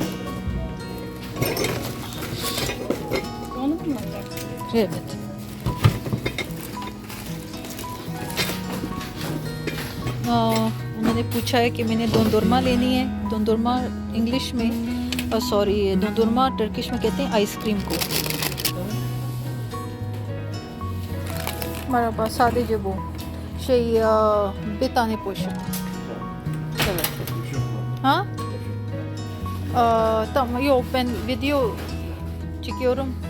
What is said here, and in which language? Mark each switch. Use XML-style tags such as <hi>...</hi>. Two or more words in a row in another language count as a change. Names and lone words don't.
<tr>Evet.</tr> <hi>उन्होंने पूछा है कि मैंने दोंदुरमा लेनी है। दोंदुरमा इंग्लिश में सॉरी दोंदुरमा टर्किश में कहते हैं आइसक्रीम को।</hi> <tr>Merhaba, sadece bu. Bir tane poşet. Evet. Ha? Tamam, yok ben video çekiyorum.</tr>